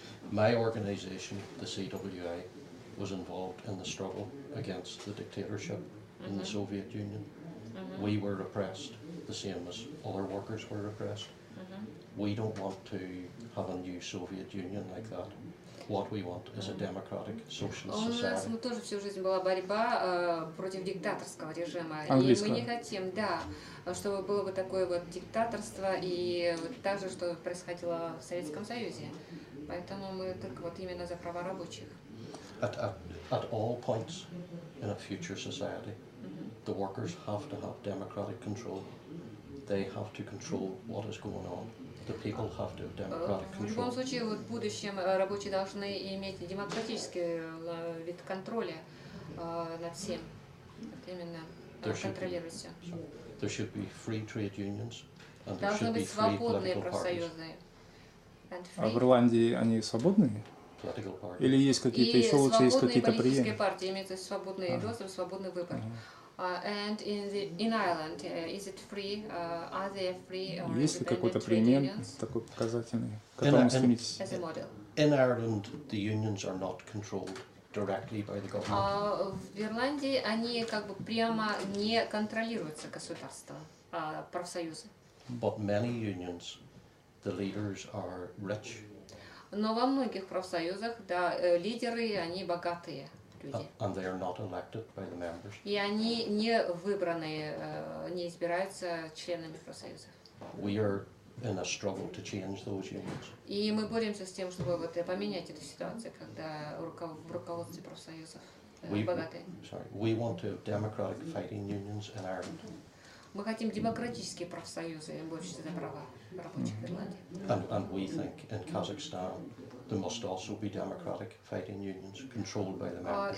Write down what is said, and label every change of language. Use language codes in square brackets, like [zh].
[en] My organization, the CWI, was involved in the struggle against the dictatorship in the Soviet Union. We were repressed, the same as other workers were repressed. We don't want to have a new Soviet Union like that. What we want is a democratic socialist society. [ru] У нас тоже всю жизнь была борьба против диктаторского режима. И мы не хотим, да, чтобы было бы такое вот диктаторство и так же, что происходило в Советском Союзе. Поэтому мы только вот именно за права рабочих. [en] At all points in a future society, the workers have to have democratic control. They have to control what is going on. The people have to have democratic control. [ru] В любом случае, вот в будущем рабочие должны иметь демократический вид контроля над всем. Вот именно контролировать все. [en] There should be free trade unions, and there [ru] Должны [en] should be [ru] быть [en] free [ru] свободные [en] political parties. [ru] профсоюзы. А в Ирландии они свободные? Или есть какие-то еще лучше, есть какие-то преемы? Политические партии имеют свободный доступ, свободный выбор. [en] And in Ireland, is it free? Are they free or [ru] есть ли какой-то пример такой показательный, к которому стремитесь? [en] As a model. In Ireland, the unions are not controlled directly by the government. [ru] В Ирландии они как бы прямо не контролируются государством, профсоюзы. [en] But many unions, the leaders are rich. [ru] Но во многих профсоюзах, да, лидеры, они богатые люди. [en] And they are not elected by the members. [ru] И они не выбраны, не избираются членами профсоюзов. [en] We are in a struggle to change those unions. [ru] И мы боремся с тем, чтобы вот поменять эту ситуацию, когда в руководстве профсоюзов богатые. [en] We want to have democratic fighting unions in Ireland. [ru] Мы хотим демократические профсоюзы и борющиеся за права рабочих в Ирландии. [en] And we think in Kazakhstan there must also be democratic fighting unions controlled by the members.